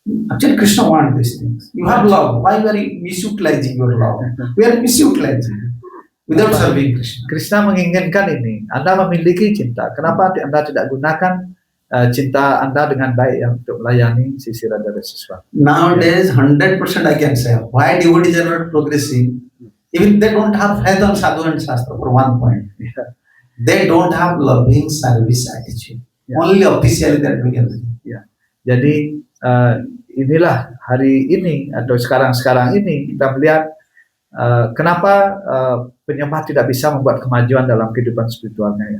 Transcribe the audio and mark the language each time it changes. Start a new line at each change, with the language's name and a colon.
English: Actually, Krishna wants these things. You have love. Why are you misutilizing your love? We are misutilizing without serving Krishna.
Indonesian: Krishna menginginkan ini. Anda memiliki cinta. Kenapa Anda tidak gunakan cinta Anda dengan baik untuk melayani sisi Radha Reseswari?
English: Nowadays, 100% I can say why devotees are not progressing. Even they don't have faith on sadhu and shastra for one point.
Indonesian: Ya,
English: They don't have loving service attitude. Yeah. Only officially that we can see.
Indonesian: ya. Jadi inilah hari ini atau sekarang ini kita melihat kenapa penyembah tidak bisa membuat kemajuan dalam kehidupan spiritualnya ya.